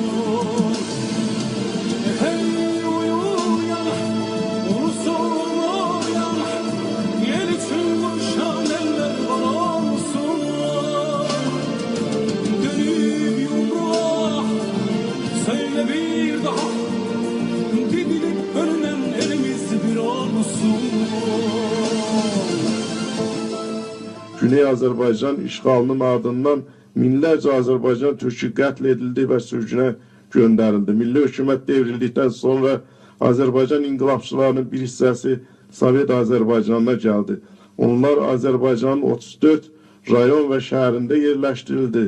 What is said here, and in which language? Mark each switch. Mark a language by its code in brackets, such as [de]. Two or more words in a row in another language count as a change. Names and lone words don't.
[tr] Hey uyuyan, ulusun uyan, yer için vuruşan eller var olsun. Dönüp yumruğa, söyle bir daha, gidilip görünen elimiz bir olsun. [az] Güney Azərbaycan işğalının ardından minlərcə Azərbaycan türkü qətl edildi və sürgünə göndərildi. Milli hökumət devrildikdən sonra Azərbaycan inqilabçılarının bir hissəsi Sovet Azərbaycanına gəldi. Onlar Azərbaycanın 34 rayon və şəhərində yerləşdirildi.